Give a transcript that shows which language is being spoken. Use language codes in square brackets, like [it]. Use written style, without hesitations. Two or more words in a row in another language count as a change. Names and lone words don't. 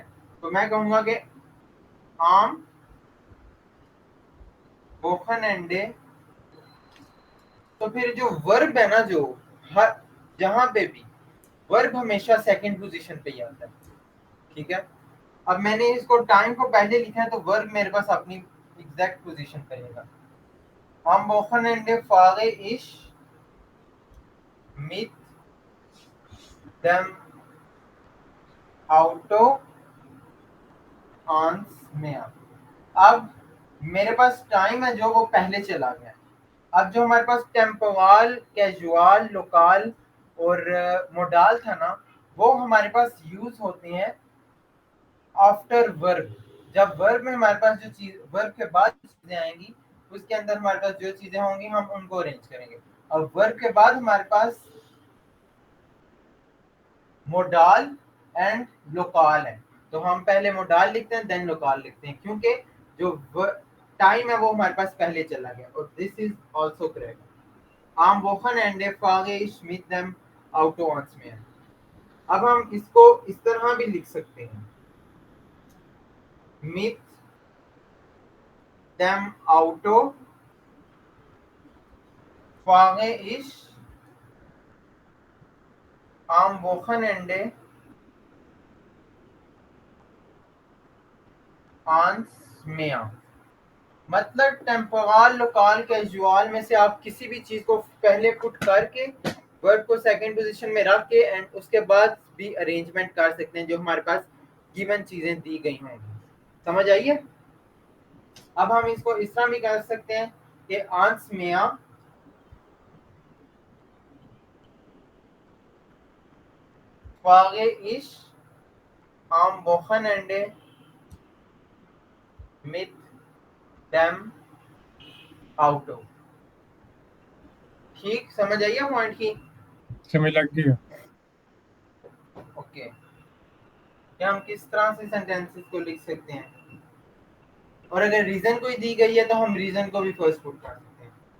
[hi] तो मैं कहूंगा कि [de] am Wochenende, [hi] तो फिर जो वर्ब है ना, जो हर जहां पे भी वर्ब हमेशा [en] second position [hi] पे ही आता है, ठीक है। अब मैंने इसको टाइम को पहले लिखा है तो वर्ब मेरे पास अपनी [en] exact position [hi] पे रहेगा। [de] am Wochenende fahre ich mit dem Auto ans Meer। [hi] अब मेरे पास टाइम है जो वो पहले चला गया। अब जो हमारे पास टेम्पोरल, कैजुअल, लोकल और मोडाल था ना, वो हमारे पास यूज होते हैं [en] after verb. [hi] जब वर्ब में हमारे पास जो चीज, वर्ब के बाद चीजें आएंगी, उसके अंदर हमारे पास जो चीजें होंगी हम उनको अरेंज करेंगे। और वर्ब के बाद हमारे पास मोडाल एंड लोकाल है, तो हम पहले मोडाल लिखते हैं देन लोकाल लिखते हैं, क्योंकि जो टाइम है वो हमारे पास पहले चला गया। [de] और [en] this is also correct. [de] am Wochen end fahre ich mit dem Auto ans Meer। [hi] अब हम इसको इस तरह भी लिख सकते हैं, [de] mit dem Auto fahre ich am Wochenende ans Meer। [hi] मतलब टेम्पोरल, लोकल, कैजुअल में से आप किसी भी चीज को पहले पुट करके वर्ब को [en] second position [hi] में रख के एंड उसके बाद भी अरेंजमेंट कर सकते हैं जो हमारे पास गिवन चीजें दी गई होंगी। समझ आइए। अब हम इसको इस तरह भी कर सकते हैं कि [de] ans Meer fahre ich am Wochenende mit dem Auto। [hi] ठीक, समझ आइए पॉइंट की। समझ लग गया। ओके, कि हम किस तरह से सेंटेंसेस को लिख सकते हैं, और अगर रीजन कोई दी गई है तो हम रीजन को भी [en] first put [hi] कर सकते हैं।